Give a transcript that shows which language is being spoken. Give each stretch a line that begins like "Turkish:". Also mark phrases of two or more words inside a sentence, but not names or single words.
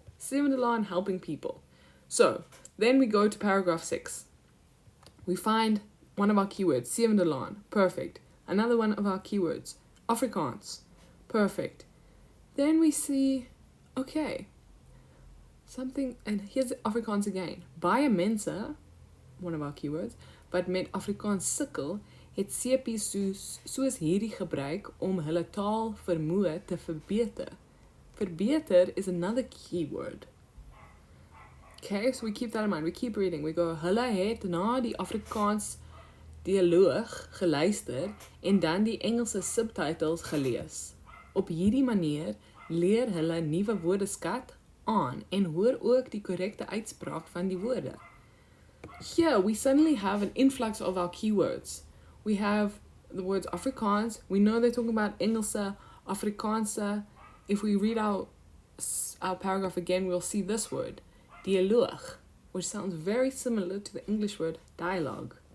Afrikaans: Sewende land,
English: helping people. So then we go to paragraph 6. We find one of our keywords,
Afrikaans: sewende land,
English: perfect. Another one of our keywords, Afrikaans, perfect. Then we see, okay, something, and here's Afrikaans again.
Afrikaans: Baie mense,
English: one of our keywords,
Afrikaans: wat met Afrikaans sukkel, het sepies soos hierdie gebruik om hulle taal vermoë te verbeter.
English: Verbeter is another keyword. Okay, so we keep that in mind. We keep reading. We go,
Afrikaans: hulle het na die Afrikaans dialoog geluister en dan die Engelse subtitles gelees. Op hierdie manier leer hulle nuwe woordeskat aan en hoor ook die korrekte uitspraak van die woorde.
English: Here we suddenly have an influx of our keywords. We have the words Afrikaans. We know they're talking about
Afrikaans: Engelse, Afrikaanse.
English: If we read our paragraph again, we'll see this word, dialoog, which sounds very similar to the English word dialogue.